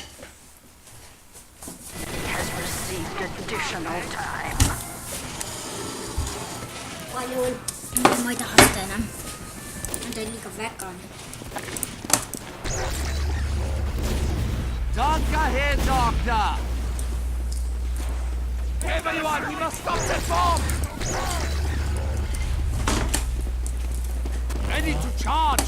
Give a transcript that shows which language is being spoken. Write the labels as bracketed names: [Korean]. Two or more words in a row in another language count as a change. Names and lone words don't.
[English] Has received additional time. [Finnish] Paljon. Mä ei tahasta enää. Mä tein liikaa vegan. [English] Doctor here, Doctor! Everyone, we must stop that bomb! Ready to charge!